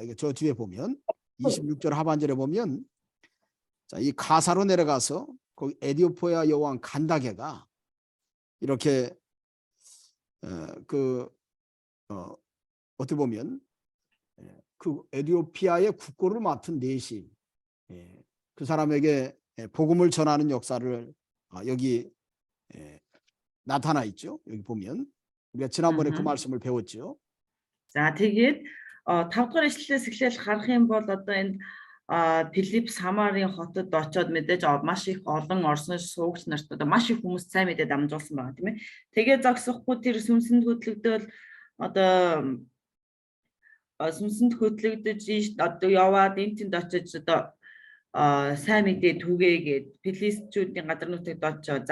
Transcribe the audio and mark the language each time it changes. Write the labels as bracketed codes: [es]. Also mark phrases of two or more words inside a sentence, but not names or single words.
[ko] 이게 저 뒤에 보면 26절 하반절에 보면 자, 이 가사로 내려가서 거기 에디오피아 여왕 간다게가 이렇게 어떻게 보면 그 에디오피아의 국고를 맡은 내시 그 사람에게 복음을 전하는 역사를 여기 나타나 있죠. 여기 보면 우리가 지난번에 그 말씀을 배웠죠. [mn] За тэгээд 5-р ишлэлээс эхлээл харах юм бол одоо энэ Филипп Самарын хотод очоод мэдээж маш их олон орсон суугч нарт одоо маш их хүмүүс сайн мэдээ дамжуулсан байгаа тийм ээ. Тэгээд зогсохгүй тэр сүнсэнд хөтлөгдөөл одоо сүнсэнд хөтлөгдөж одоо яваад энэ тэнд очиж одоо сайн мэдээ түгээгээд филистчүүдийн газар нутагт очоо.